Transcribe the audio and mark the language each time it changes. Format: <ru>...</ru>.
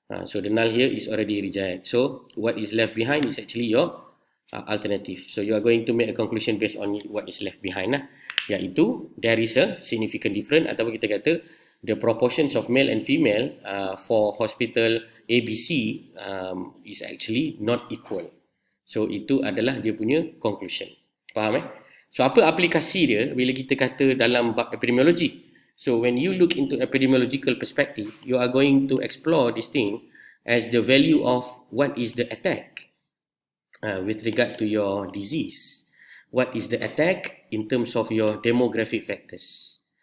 <en>So the null here is already reject. So what is left behind is actually your alternative. So you are going to make a conclusion based on what is left behind. Iaitu there is a significant difference,</en> <ms>ataupun kita kata</ms> <en>the proportions of male and female for hospital ABC is actually not equal.</en> <ms>So itu adalah dia punya conclusion. Faham So apa aplikasi dia bila kita kata dalam bab epidemiologi?</ms> <en>So when you look into epidemiological perspective, you are going to explore this thing as the value of what is the attack with regard to your disease. What is the attack in terms of your demographic factors?</en>